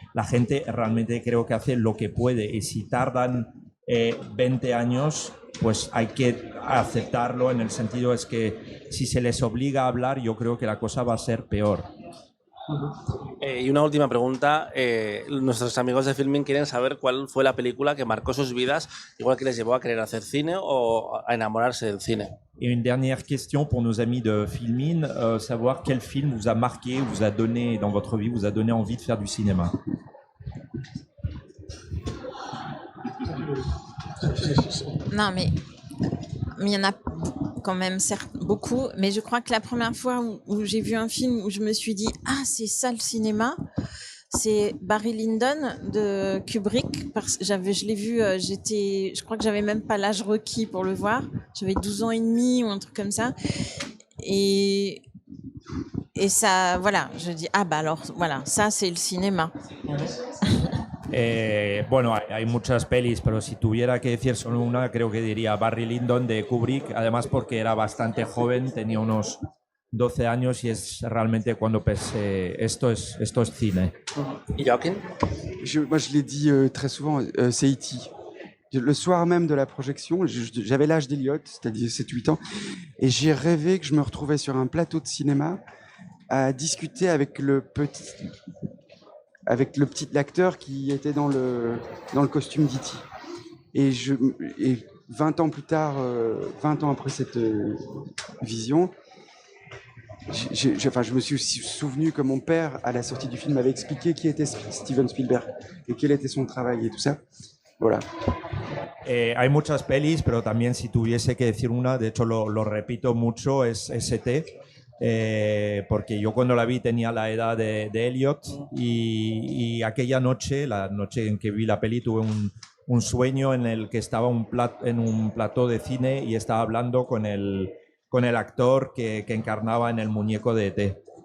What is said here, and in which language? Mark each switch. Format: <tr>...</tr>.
<es>La gente realmente creo que hace lo que puede, y si tardan 20 años, pues hay que aceptarlo, en el sentido es que si se les obliga a hablar, yo creo que la cosa va a ser peor. Y una última pregunta, nuestros amigos de Filmin quieren saber cuál fue la película que marcó sus vidas, igual que les llevó a querer hacer cine o a enamorarse del cine.</es> <fr>Et une dernière question pour nos amis de Filmin, savoir quel film vous a marqué, vous a donné dans votre vie, vous a donné envie de faire du cinéma. Non, mais il y en a quand même beaucoup, mais je crois que la première fois où j'ai vu un film où je me suis dit « Ah, c'est ça le cinéma », c'est Barry Lyndon de Kubrick. Je l'ai vu, je crois que j'avais même pas l'âge requis pour le voir. J'avais 12 ans et demi ou un truc comme ça. Et ça, voilà, je dis « Ah, bah alors, voilà, ça c'est le cinéma ».</fr> <es>Bueno, hay muchas pelis, pero si tuviera que decir solo una, creo que diría Barry Lyndon de Kubrick, además porque era bastante joven, tenía unos 12 años y es realmente cuando pensé, esto es cine. ¿Y Joaquín?</es> <fr>Moi, je l'ai dit très souvent, c'est E.T. Le soir même de la projection, j'avais l'âge d'Eliott, c'est-à-dire 7-8 ans, et j'ai rêvé que je me retrouvais sur un plateau de cinéma à discuter avec le petit l'acteur qui était dans le costume d'E.T. Et 20 ans plus tard, 20 ans après cette vision, je me suis souvenu que mon père, à la sortie du film, m'avait expliqué qui était Steven Spielberg et quel était son travail et tout ça. Voilà.</fr> <es>Hay muchas pelis, pero también si tuviese que decir una, de hecho lo repito mucho, es ST. Porque yo cuando la vi tenía la edad de Elliot y aquella noche, la noche en que vi la peli, tuve un sueño en el que estaba en un plató de cine y estaba hablando con el actor que encarnaba en el muñeco de E.T.</es>